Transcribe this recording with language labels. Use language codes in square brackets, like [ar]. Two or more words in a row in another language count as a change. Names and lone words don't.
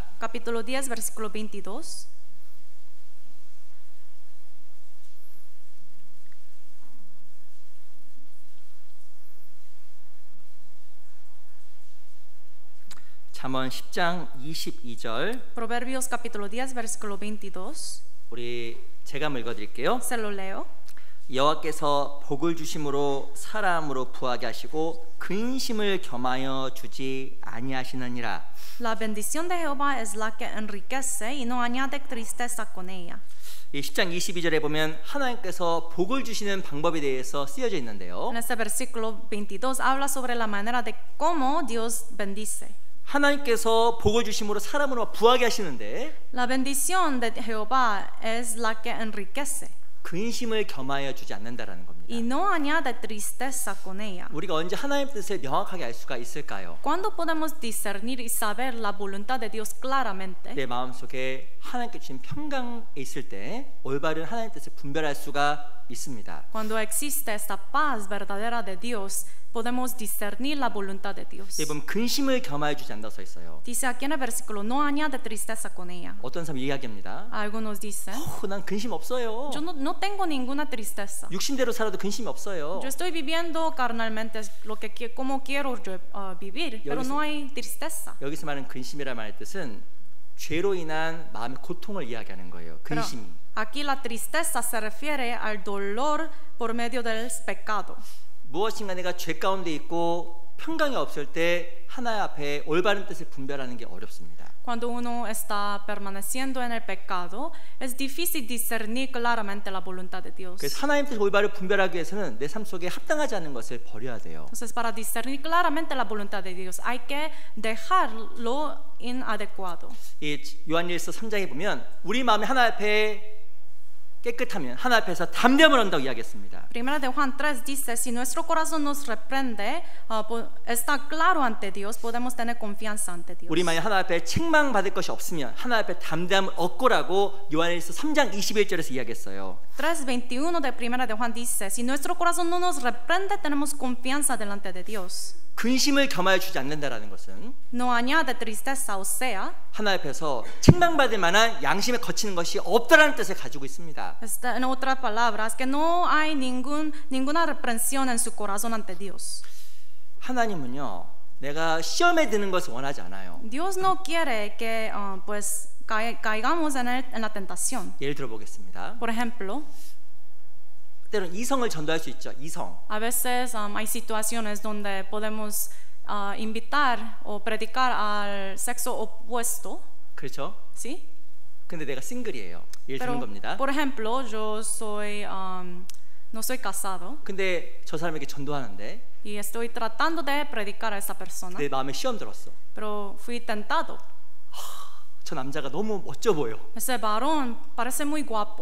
[es] Capítulo 10, versículo 22. [ko] 잠언 10장 22절. [es] Proverbios capítulo 10, versículo 22. [ko] 우리 제가 읽어 드릴게요. [es] Se lo leo. [ko] 여호와께서 복을 주심으로 사람으로 부하게 하시고 근심을 겸하여 주지 아니하시느니라. [es] La bendición de Jehová es la que enriquece y no añade tristeza con ella. [ko] 이 10장 22절에 보면 하나님께서 복을 주시는 방법에 대해서 쓰여져 있는데요. [es] En este versículo 22 habla sobre la manera de cómo Dios bendice. [ko] 하나님께서 복을 주심으로 사람으로 부하게 하시는데 [es] La bendición de Jehová es la que enriquece. [ko] 근심을 겸하여 주지 않는다라는 겁니다. [es] Y no añade tristeza con ella. [ko] 우리가 언제 하나님 뜻을 명확하게 알 수가 있을까요? [es] ¿Cuándo podemos discernir y saber la voluntad de Dios claramente? [ko] 내 마음속에 하나님께 주신 평강에 있을 때 올바른 하나님 뜻을 분별할 수가 있습니다. [es] Cuando existe esta paz verdadera de Dios, podemos discernir la voluntad de Dios. [ko] 여러분 근심을 겸하여 주지 않는다고 써 있어요. [es] Dice aquí en el versículo, no añade tristeza con ella. [ko] 어떤 사람이 이야기합니다. [es] Algunos dicen, [ko] 난 근심 없어요. [es] yo no tengo ninguna tristeza. [ko] 육신대로 살아도 근심이 없어요. [es] Yo estoy viviendo carnalmente lo que como quiero vivir, pero no hay tristeza. [ko] 여기서 말하는 근심이라는 말의 뜻은 죄로 인한 마음의 고통을 이야기하는 거예요. 근심이. [es] Aquí la tristeza se refiere al dolor por medio del pecado. [ko] 무엇인가 내가 죄 가운데 있고 평강이 없을 때 하나님 앞에 올바른 뜻을 분별하는 게 어렵습니다. [es] Cuando uno está permaneciendo en el pecado, es difícil discernir claramente la voluntad de Dios. [ko] 그래서 하나님 뜻 올바를 분별하기 위해서는 내 삶 속에 합당하지 않은 것을 버려야 돼요. [es] Entonces, para discernir claramente la voluntad de Dios, hay que dejarlo inadecuado. [ko] 이 요한일서 3장에 보면 우리 마음이 하나님 앞에 깨끗하면 하나님 앞에서 담대함을 얻는다고 이야기했습니다. [es] Primera de Juan 3 dice, si nuestro corazón nos reprende, está claro ante Dios, podemos tener confianza ante Dios. [ko] 우리 만약 하나님 앞에 책망받을 것이 없으면 하나님 앞에 담대함을 얻고라고 요한일서 3장 21절에서 이야기했어요. [es] 3:21 de Primera de Juan dice, si nuestro corazón no nos reprende, tenemos confianza delante de Dios. [ko] 근심을 겸하여 주지 않는다라는 것은 [es] No añade tristeza, o sea, [ko] 하나님 앞에서 책망받을 만한 양심에 거치는 것이 없다라는 뜻을 가지고 있습니다. [es] en otras palabras, que no hay ninguna reprensión en su corazón ante Dios. [ko] 하나님은요, 내가 시험에 드는 것을 원하지 않아요. [es] Dios no quiere que pues caigamos en la tentación. [ko] 예를 들어 보겠습니다. [es] Por ejemplo, [ko] 때로는 이성을 전도할 수 있죠. 이성. [es] A veces hay situaciones donde podemos invitar o predicar al sexo opuesto. [ko] 그렇죠? [es] ¿Sí? [ko] 근데 내가 싱글이에요. 예를 드는 겁니다. [es] Por ejemplo, yo soy no soy casado. [ko] 근데 저 사람에게 전도하는데 [es] Y estoy tratando de predicar a esa persona. [ko] 내 마음에 시험 들었어. [es] Pero fui tentado. [ko] 저 남자가 너무 멋져 보여. [es] Ese varón parece muy guapo.